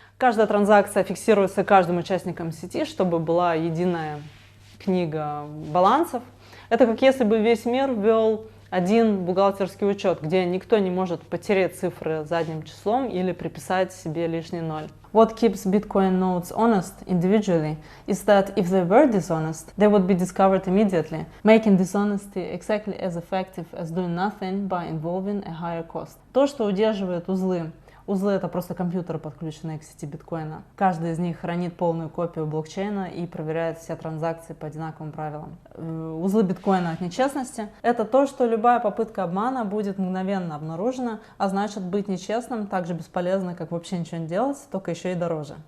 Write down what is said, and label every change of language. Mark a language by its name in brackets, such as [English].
[Russian] Каждая транзакция фиксируется каждым участником сети, чтобы была единая книга балансов. Это как если бы весь мир ввел один бухгалтерский учет, где никто не может потерять цифры задним числом или приписать себе лишний ноль. [English] What keeps Bitcoin nodes honest individually is that if they were dishonest, they would be discovered immediately, making dishonesty exactly as effective as doing nothing by involving a higher cost. [Russian] То, что удерживает узлы. Узлы — это просто компьютеры, подключенные к сети биткоина. Каждый из них хранит полную копию блокчейна и проверяет все транзакции по одинаковым правилам. Узлы биткоина от нечестности — это то, что любая попытка обмана будет мгновенно обнаружена, а значит, быть нечестным так же бесполезно, как вообще ничего не делать, только еще и дороже.